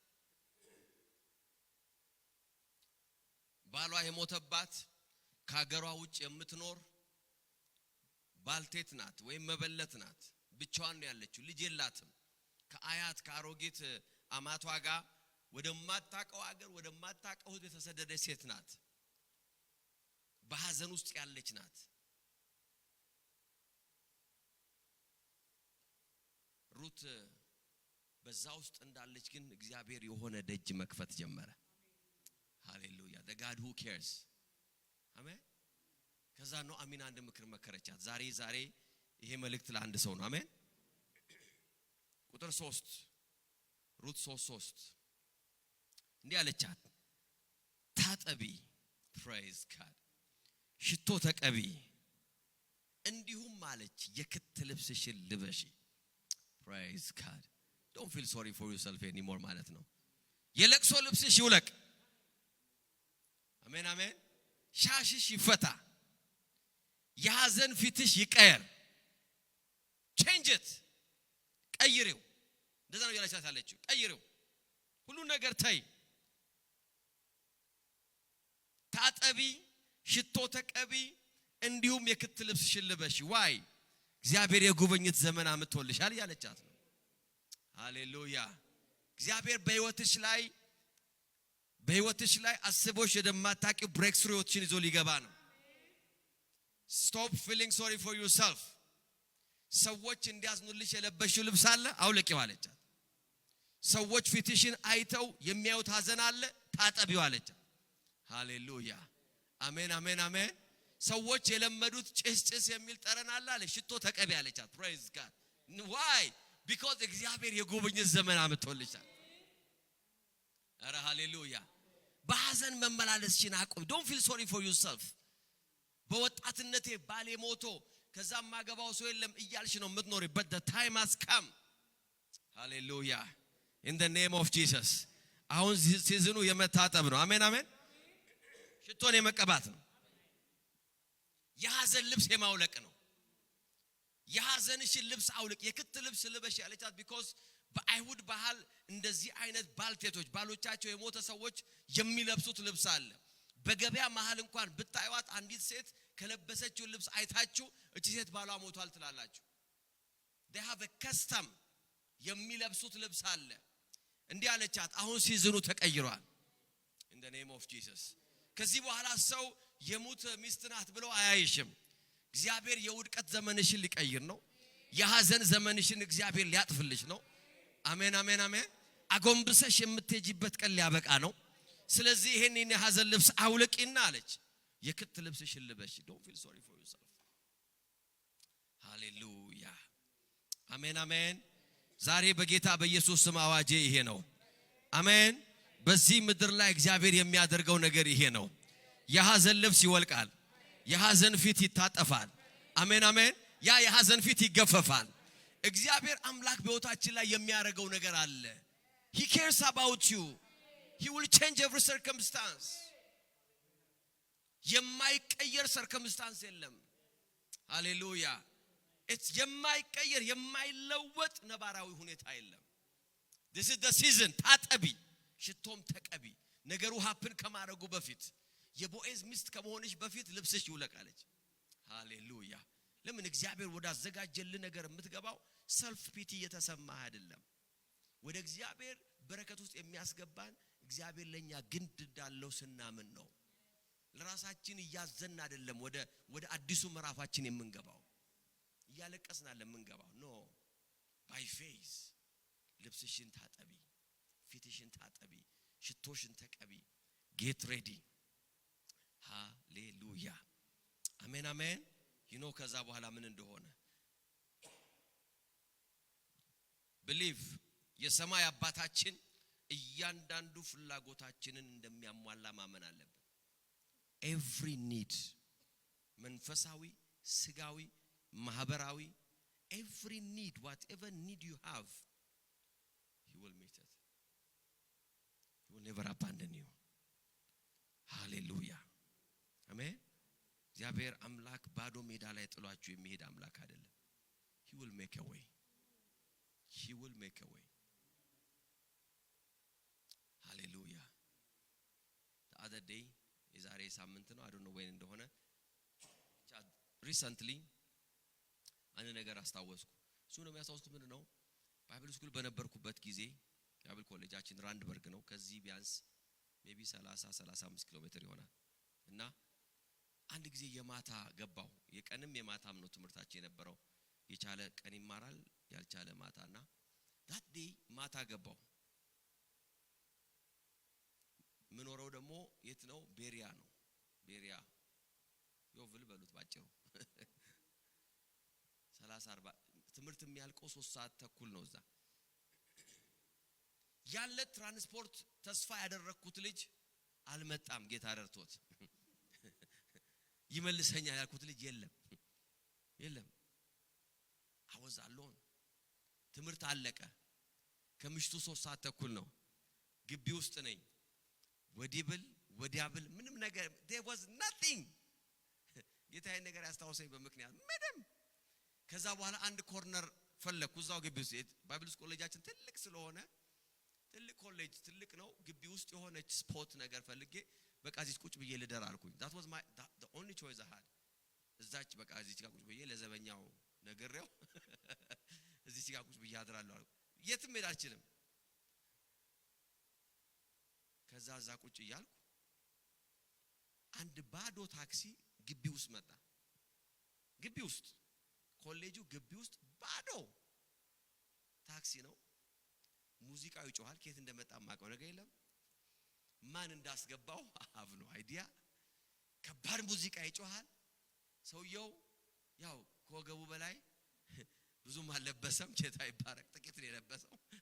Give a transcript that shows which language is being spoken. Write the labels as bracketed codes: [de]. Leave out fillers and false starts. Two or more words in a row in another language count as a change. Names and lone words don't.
[am] ባሏ የሞተባት ከሀገሯ ውጭ የምትኖር ባልቴት ናት ወይም መበለት ናት። ብቻዋን ነው ያለችው፣ ልጅ የላትም። ከአያት ከአሮጊት አማቷ ጋር ወደማታቀው ሀገር ወደማታቀው ሕዝብ የተሰደደች ሴት ናት። በሐዘን ውስጥ ያለች ናት። ሩት በዛ ውስጥ እንዳለች ግን እግዚአብሔር የሆነ ደጅ መክፈት ጀመረ። ሃሌሉያ [en] the God who cares [am] አሜን። ከዛ ነው አሚና አንድ ምክር መከረቻት። ዛሬ ይሄ መልእክት ለአንድ ሰው ነው። አሜን። ቁጥር 3 ሩት 3:3 እንዲህ አለቻት፣ ታጠቢ [en] praise God [am] ሽቶ ተቀቢ፣ እንዲሁም አለች የክት ልብስሽን ልበሺ [en] praise God። don't feel sorry for yourself anymore [am] ማለት ነው። የለቅሶ ልብስሽ ይውለቅ። አሜን አሜን። ሻሽሽ ይፈታ፣ የሐዘን ፊትሽ ይቀየር። [en] change it [am] ቀይሬው። እንደዛ ነው ያለቻት አለችው። ቀይሬው፣ ሁሉ ነገር ታይ፣ ታጠቢ፣ ሽቶ ተቀቢ፣ እንዲሁም የክት ልብስሽን ልበሺ። ዋይ እግዚአብሔር የጉበኝት ዘመን አምጥቶልሻል ያለቻት ነው። ሃሌሉያ እግዚአብሔር በህይወትሽ ላይ አስቦሽ የማታውቂው ብሬክ ስሩዎችን ይዞ ሊገባ ነው። [en] Stop feeling sorry for yourself. [am] ሰዎች እንዲያዝኑልሽ የለበሽው ልብስ አለ አውልቂው አለቻት። ሰዎች ፊትሽን አይተው የሚያዩት ሐዘን አለ ታጠቢው አለቻት። ሃሌሉያ አሜን አሜን አሜን። ሰዎች የለመዱት ጭስ የሚል ጠረን አለ ሽቶ ተቀቢ አለቻት። [en] praise God. why? because [am] እግዚአብሔር የጉብኝት ዘመን አመጣልሻል። አረ ሃሌሉያ። በሐዘን መመላለስሽን አቁም። [en] don't feel sorry for yourself. [am] በወጣትነቴ ባሌ ሞቶ ከዛም ማገባው ሰው የለም እያልሽ ነው የምትኖሪ። [en] but the time has come. hallelujah in the name of Jesus. [am] አሁን ሲዝኑ የመታጠብ ነው። አሜን አሜን። ሽቶን የመቀባት ነው። የሐዘን ልብስ የማውለቅ ነው። የሐዘንሽን ልብስ አውልቅ። የክት ልብስ ልበሽ ያለቻት because በአይሁድ ባህል እንደዚህ አይነት ባልቴቶች ባሎቻቸው የሞተ ሰዎች የሚለብሱት ልብስ አለ። በገበያ መሃል እንኳን ብታዩት አንዲት ሴት ከለበሰችው ልብስ አይታችሁ እቺ ሴት ባሏ ሞቷል ትላላችሁ። [en] they have a custom [am] የሚለብሱት ልብስ አለ። እንዲህ አለቻት አሁን ሲዝኑ ተቀይሯል። [en] in the name of Jesus. [am] ከዚህ በኋላ ሰው የሙት ሚስት ናት ብሎ አያይሽም። እግዚአብሔር የውድቀት ዘመንሽን ሊቀይር ነው። የሐዘን ዘመንሽን እግዚአብሔር ሊያጥፍልሽ ነው። አሜን አሜን አሜን። አጎንብሰሽ የምትሄጂበት ቀን ሊያበቃ ነው። ስለዚህ ይሄንን የሐዘን ልብስ አውልቂና አለች የክት ልብስሽን ልበሽ። [en] don't feel sorry for yourself. [am] ሃሌሉያ አሜን አሜን። ዛሬ በጌታ በኢየሱስ ስም አዋጄ ይሄ ነው። አሜን። በዚህ ምድር ላይ እግዚአብሔር የሚያደርገው ነገር ይሄ ነው። የሐዘን ልብስ ይወልቃል። የሐዘን ፊት ይታጠፋል። አሜን አሜን። ያ የሐዘን ፊት ይገፈፋል። እግዚአብሔር አምላክ በሕይወታችን ላይ የሚያደርገው ነገር አለ። [en] he cares about you. he will change every circumstance. [am] የማይቀየር circumstance የለም። ሃሌሉያ it's የማይቀየር የማይለወጥ ነባራዊ ሁኔታ የለም። [en] this is the season. [am] ታጠቢ ሽቶም ተቀቢ። ነገሩ happen ከማድረጉ በፊት የቦዔዝ ሚስት ከመሆንሽ በፊት ልብስሽ ይውለቃለች። ሃሌሉያ። ለምን እግዚአብሔር ወዳዘጋጀልን ነገር የምትገባው [en] self pity [am] የተሰማህ አይደለም። ወደ እግዚአብሔር በረከት ውስጥ የሚያስገባን እግዚአብሔር ለኛ ግንድ እንዳለው ስናምን ነው። ለራሳችን እያዘን አይደለም ወደ አዲሱ ምዕራፋችን የምንገባው። እያለቀስን አይደለም የምንገባው። ኖ [en] by faith [am] ልብስሽን ታጠቢ፣ ፊትሽን ታጠቢ፣ ሽቶሽን ተቀቢ። [en] get ready. [am] ሃሌሉያ አሜን አሜን። ከዛ በኋላ ምን እንደሆነ believe የሰማይ አባታችን እያንዳንዱ ፍላጎታችንን እንደሚያሟላ ማመን አለብን። [en] every need [am] መንፈሳዊ፣ ስጋዊ፣ ማህበራዊ [en] every need, whatever need you have, he will meet it. He will never abandon you. Hallelujah. Amen. [am] እግዚአብሔር አምላክ ባዶ ሜዳ ላይ ጥሏችሁ የሚሄድ አምላክ አይደለም። [en] he will make a way. he will make a way. Hallelujah. the other day [am] የዛሬ ሳምንት ነው [en] I don't know when እንደሆነ recently [am] አንድ ነገር አስታወስኩ። እሱ ነው የሚያስታውስኩት ምንድነው [en] bible school [am] በነበርኩበት ጊዜ ባይብል ኮሌጃችን ራንድበርግ ነው። ከዚህ ቢያንስ ሜቢ 35 ኪሎ ሜትር ይሆናል። እና አንድ ጊዜ የማታ ገባው። የቀንም የማታም ነው ትምህርታችን የነበረው። የቻለ ቀን ይማራል፣ ያልቻለ ማታና [en] that day [am] ማታ ገባው። ምኖረው ደግሞ የት ነው? ቤሪያ ነው። ቤሪያ ዮቭል በሉት ባጭሩ 30-40 ትምህርት የሚያልቀው 3 ሰዓት ተኩል ነው። እዛ ያለ ትራንስፖርት ተስፋ ያደረኩት ልጅ አልመጣም። ጌታ ረድቶት ይመልሰኛል ያልኩት ልጅ የለም። [en] I was alone. [am] ትምህርት አለቀ። ከምሽቱ 3 ሰዓት ተኩል ነው። ግቢ ውስጥ ነኝ። ወዲያብል ምንም ነገር [en] there was nothing. [am] ጌታ ይሄን ነገር ያስታውሰኝ በምክንያት ምንም። ከዛ በኋላ አንድ ኮርነር ፈለኩ እዛው ግቢ ውስጥ። ባይብል ኮሌጃችን ትልቅ ስለሆነ ትልቅ ኮሌጅ ትልቅ ነው። ግቢ ውስጥ የሆነች ስፖት ነገር ፈልጌ በቃ እዚህ ቁጭ ብዬ ልደር አልኩኝ። [en] that was the only choice I had. [am] እዛች በቃ እዚህ ጋር ቁጭ ብዬ ለዘበኛው ነገርየው እዚህ ጋር ቁጭ ብዬ አድራለሁ አልኩ። የትም ሄድ አልችልም። ከዛ እዛ ቁጭ እያልኩ አንድ ባዶ ታክሲ ግቢ ውስጥ መጣ። ግቢ ውስጥ ኮሌጁ ግቢ ውስጥ ባዶ ታክሲ ነው። ሙዚቃው ይጮሃል። ከየት እንደመጣ ማቀው ነገር የለም። ማን እንዳስገባው አፍ ነው አይዲያ። ከባድ ሙዚቃ ይጮሃል። ሰውየው ያው ከወገቡ በላይ ብዙም አልለበሰም። ጌታ ይባረክ፣ ጥቂት ነው የለበሰው።